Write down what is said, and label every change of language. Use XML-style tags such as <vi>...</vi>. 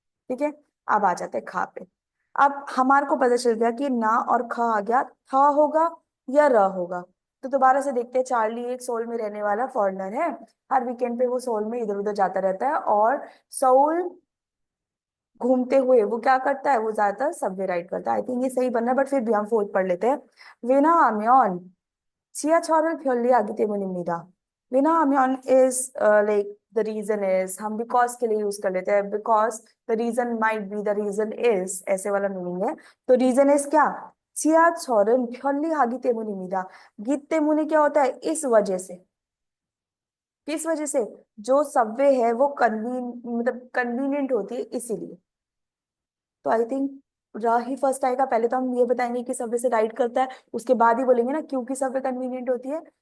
<hi>ठीक है, अब आ जाते हैं खा पे। अब हमारे को पता चल गया कि ना और खा आ गया, था होगा या र होगा। तो दोबारा से देखते हैं, चार्ली एक सोल में रहने वाला फॉरेनर है। हर वीकेंड पे वो सोल में इधर उधर जाता रहता है और सोल घूमते हुए वो क्या करता है, वो ज्यादातर सबवे राइड करता है। आई थिंक ये सही बनना है, बट फिर भी हम फोर्थ पढ़ लेते हैं।</hi> <ko>왜냐하면 지하철을 편리하기 때문입니다।</ko> <en>왜냐하면 is like the reason is, हम because</en> <hi>के लिए यूज कर लेते हैं,</hi> <en>because the reason might be, the reason is,</en> <hi>ऐसे वाला मीनिंग है। तो</hi> <en>reason is</en> <hi>क्या,</hi> <ko>지하철은 편리하기 때문입니다। 기 때문에</ko> <hi>क्या होता है, इस वजह से। किस वजह से, जो सबवे है वो मतलब कन्वीनियंट होती है इसीलिए। तो I think raw he first आएगा। पहले तो हम ये बताएंगे कि सबवे से राइट करता है, उसके बाद ही बोलेंगे ना क्योंकि सबवे कन्वीनियंट होती है।</hi>